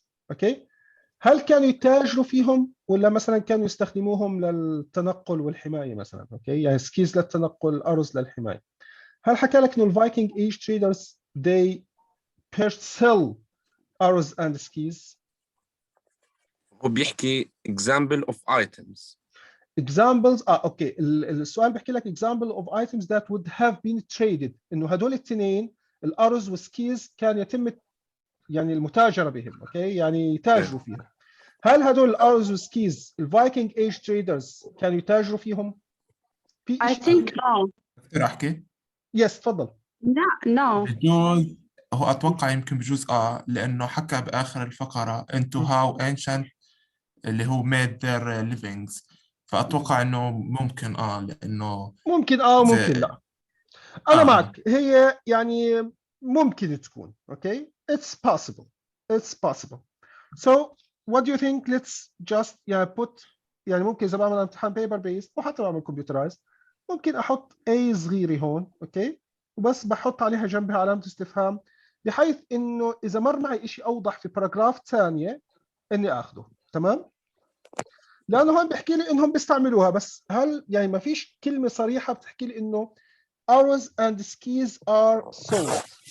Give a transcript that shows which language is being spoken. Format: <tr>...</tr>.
<ar>اوكي هل كانوا يتاجروا فيهم ولا مثلا كانوا يستخدموهم للتنقل والحمايه مثلا؟ اوكي يعني سكيز للتنقل، الارز للحمايه. هل حكى لك انه الفايكنج ايج تريدرز</ar> <en>they sell arrows and skis؟</en> <ar>هو بيحكي example of items. examples اوكي السؤال بيحكي لك</ar> <en>example of items that would have been traded،</en> <ar>انه هدول الاثنين الارز والسكيز كان يتم يعني المتاجره بهم. اوكي يعني يتاجروا فيهم. هل هدول الارز والسكيز الفايكنج ايج تريدرز كانوا يتاجروا فيهم؟ في</ar> <en>I think no.</en> <ar>أقدر أحكي؟ يس تفضل.</ar> <en>No.</en> <ar>بجوز هو أتوقع يمكن بجوز لأنه حكى بآخر الفقرة</ar> <en>into how ancient</en> <ar>اللي هو</ar> <en>made their livings،</en> <ar>فأتوقع إنه ممكن لأنه ممكن وممكن لا. انا معك، هي يعني ممكن تكون اوكي</ar> <en>it's possible so what do you think?</en> <ar>let's just put يعني ممكن اذا بعمل امتحان</ar> <en>paper based</en> <ar>وحتى بعمل computerized ممكن احط A صغيره هون اوكي وبس بحط عليها جنبها علامه استفهام بحيث انه اذا مر معي شيء اوضح في باراجراف ثانيه اني اخذه. تمام؟ لانه هون بيحكي لي انهم بيستعملوها، بس هل يعني ما فيش كلمه صريحه بتحكي لي انه</ar> <en>arrows and skis are sold.</en>